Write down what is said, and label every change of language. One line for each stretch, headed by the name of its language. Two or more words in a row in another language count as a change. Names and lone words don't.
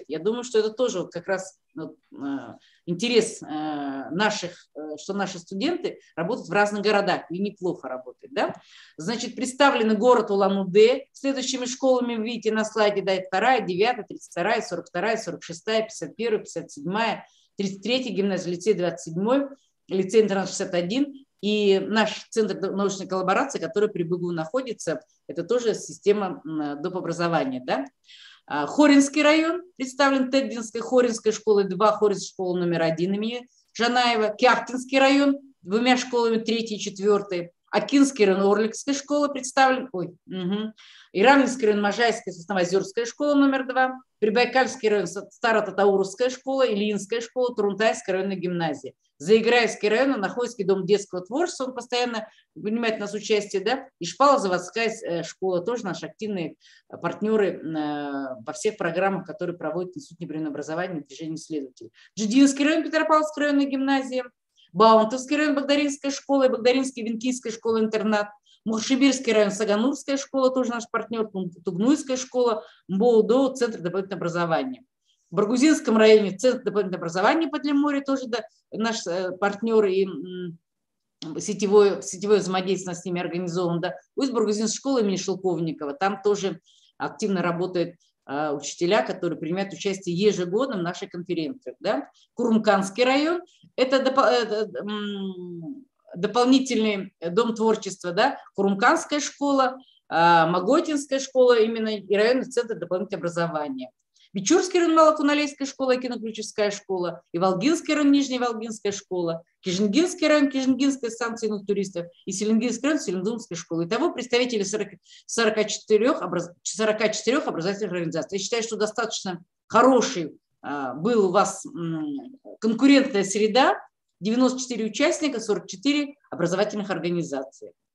Russian: Я думаю, что это тоже вот как раз интерес наших, что наши студенты работают в разных городах и неплохо работают. Да? Значит, представлены город Улан-Удэ следующими школами, вы видите на слайде, да, 2, 9, 32, 42, 46, 51, 57, 33 гимназия, лицей 27, лицей интернат 61. И наш центр научной коллаборации, который при БГУ находится, это тоже система доп. Образования. Да? Хоринский район представлен Тегдинской, Хоринской школой 2, Хоринской школой номер 1 имени Жанаева, Кяхтинский район 2 школами 3 и 4, Акинский район Орликской школы представлен, Иранинский район Можайская, Сосновоозерская школа номер 2, Прибайкальский район Старо-Татаурская школа, Ильинская школа, Турунтайская районная гимназия. Заиграевский район, Находский дом детского творчества, он постоянно принимает у нас участие, да, и Шпало-Заводская школа, тоже наши активные партнеры во всех программах, которые проводят Институт непрерывного образования и движение исследователей. Джидинский район, Петропавловская районная гимназия, Баунтовский район, Богдаринская школа, и Богдаринский Венкийская школа-интернат, Мухшибирский район, Саганурская школа, тоже наш партнер, Тугнуйская школа, МБОУ, Центр дополнительного образования. В Баргузинском районе Центр дополнительного образования Подлиморье, тоже да, наш партнер и сетевое взаимодействие с ними организовано. Да. Усть-Баргузинская школа имени Шелковникова, там тоже активно работают учителя, которые принимают участие ежегодно в нашей конференции. Да. Курумканский район – это дополнительный дом творчества, да. Курумканская школа, Моготинская школа именно и районный центр дополнительного образования. Бичурский район, Малокуналейская школа, Киноключевская школа, и Волгинский район, Нижняя Волгинская школа, Кижингинский район, Кижингинская станция юных туристов и Селенгинский район, Селенгинская школа. Итого представители 44 образовательных организаций. Я считаю, что достаточно хороший был у вас конкурентная среда, 94 участника, 44 образовательных организаций.